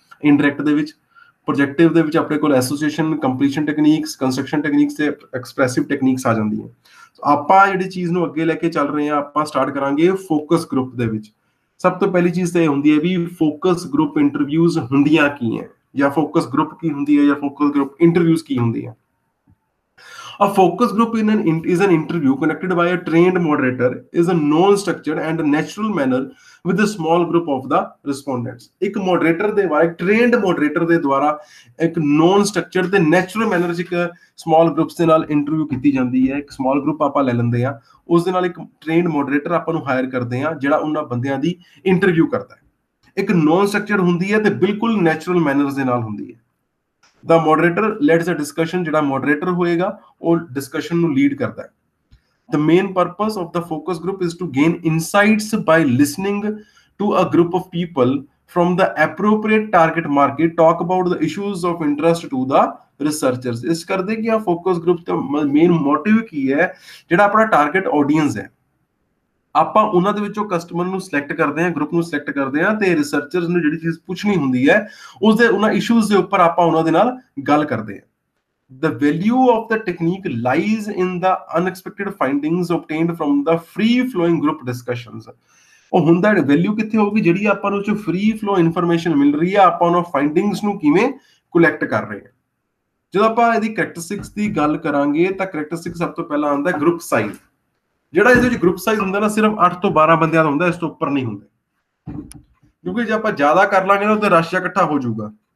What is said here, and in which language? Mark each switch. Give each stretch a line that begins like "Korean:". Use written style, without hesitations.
Punjabi: Indirect ਦੇ ਵਿੱਚ, ਪ੍ਰੋਜੈਕਟਿਵ ਦੇ ਵਿੱਚ ਆਪਣੇ ਕੋਲ association, completion techniques, construction techniques ਤੇ ਐਕਸਪ੍ਰੈਸਿਵ ਟੈਕਨੀਕਸ ਆ ਜਾਂਦੀਆਂ। ਆਪਾਂ ਜਿਹੜੀ ਚੀਜ਼ ਨੂੰ ਅੱਗੇ ਲੈ ਕੇ ਚੱਲ ਰਹੇ ਹਾਂ, ਆਪਾਂ ਸਟਾਰਟ ਕਰਾਂਗੇ ਫੋਕਸ ਗਰੁੱਪ ਦੇ ਵਿੱਚ। ਸਭ ਤੋਂ ਪਹਿਲੀ ਚੀਜ਼ ਤਾਂ ਇਹ ਹੁੰਦੀ ਹੈ ਵੀ ਫੋਕਸ ਗਰੁੱਪ ਇੰਟਰਵਿਊਜ਼ ਹੁੰਦੀਆਂ ਕੀ ਹੈ, ਜਾਂ ਫੋਕਸ ਗਰੁੱਪ ਕੀ ਹੁੰਦੀ ਹੈ, ਜਾਂ ਫੋਕਸ ਗਰੁੱਪ ਇੰਟਰਵਿਊਜ਼ ਕੀ ਹੁੰਦੀ ਹੈ।
English: A focus group is an interview conducted by a trained moderator, is a non-structured and natural manner with a small group of the respondents.
Punjabi: ਇੱਕ moderator ਦੇ ਦੁਆਰਾ, ਇੱਕ trained moderator ਦੇ ਦੁਆਰਾ ਇੱਕ non-structured ਤੇ natural manner 'ਚ ਇੱਕ small groups ਦੇ ਨਾਲ interview ਕੀਤੀ ਜਾਂਦੀ ਹੈ। ਇੱਕ small group ਆਪਾਂ ਲੈ ਲੈਂਦੇ ਹਾਂ, ਉਸ ਦੇ ਨਾਲ ਇੱਕ trained moderator ਆਪਾਂ ਨੂੰ hire ਕਰਦੇ ਹਾਂ, ਜਿਹੜਾ ਉਹਨਾਂ ਬੰਦਿਆਂ ਦੀ interview ਕਰਦਾ ਹੈ। ਇੱਕ non-structured ਹੁੰਦੀ ਹੈ ਤੇ ਬਿਲਕੁਲ natural manners ਦੇ ਨਾਲ ਹੁੰਦੀ ਹੈ।
English: The moderator leads a discussion,
Punjabi: ਜਿਹੜਾ moderator ਹੋਏਗਾ ਉਹ discussion ਨੂੰ lead ਕਰਦਾ ਹੈ।
English: The main purpose of the focus group is to gain insights by listening to a group of people from the appropriate target market, talk about the issues of interest to the researchers.
Punjabi: ਇਸ ਕਰਦੇ ਕਿ ਆ focus group ਦਾ main motive ਕੀ ਹੈ, ਜਿਹੜਾ ਆਪਣਾ target audience ਹੈ, ਆਪਾਂ ਉਹਨਾਂ ਦੇ ਵਿੱਚੋਂ ਕਸਟਮਰ ਨੂੰ ਸਿਲੈਕਟ ਕਰਦੇ ਹਾਂ, ਗਰੁੱਪ ਨੂੰ ਸਿਲੈਕਟ ਕਰਦੇ ਹਾਂ, ਤੇ ਰਿਸਰਚਰਸ ਨੂੰ ਜਿਹੜੀ ਚੀਜ਼ ਪੁੱਛਣੀ ਹੁੰਦੀ ਹੈ ਉਸਦੇ ਉਹਨਾਂ ਇਸ਼ੂਜ਼ ਦੇ ਉੱਪਰ ਆਪਾਂ ਉਹਨਾਂ ਦੇ ਨਾਲ ਗੱਲ ਕਰਦੇ ਹਾਂ।
English: The value of the technique lies in the unexpected findings obtained from the free flowing group discussions.
Punjabi: ਉਹ ਹੁੰਦਾ ਵੈਲਿਊ ਕਿੱਥੇ ਹੋਊਗੀ, ਜਿਹੜੀ ਆਪਾਂ ਨੂੰ ਚ ਫ੍ਰੀ ਫਲੋ ਇਨਫੋਰਮੇਸ਼ਨ ਮਿਲ ਰਹੀ ਹੈ, ਆਪਾਂ ਉਹਨਾਂ ਫਾਈਂਡਿੰਗਸ ਨੂੰ ਕਿਵੇਂ ਕਲੈਕਟ ਕਰ ਰਹੇ ਹਾਂ। ਜਦੋਂ ਆਪਾਂ ਇਹਦੀ ਕਰੈਕਟਰਿਸਟਿਕਸ ਦੀ ਗੱਲ ਕਰਾਂਗੇ ਤਾਂ ਕਰੈਕਟਰਿਸਟਿਕ ਸਭ ਤੋਂ ਪਹਿਲਾਂ ਆਉਂਦਾ ਗਰੁੱਪ ਸਾਈਜ਼। ਜਿਹੜਾ ਇਹਦੇ ਵਿੱਚ ਗਰੁੱਪ ਸਾਈਜ਼ ਹੁੰਦਾ ਨਾ, ਸਿਰਫ 8 ਤੋਂ 12 ਬੰਦਿਆਂ ਦਾ ਹੁੰਦਾ, ਇਸ ਤੋਂ ਉੱਪਰ ਨਹੀਂ ਹੁੰਦਾ, ਕਿਉਂਕਿ ਜੇ ਆਪਾਂ ਜ਼ਿਆਦਾ ਕਰ ਲਾਂਗੇ ਨਾ ਤੇ ਰਸ਼ ਇਕੱਠਾ ਹੋ ਜਾਊਗਾ।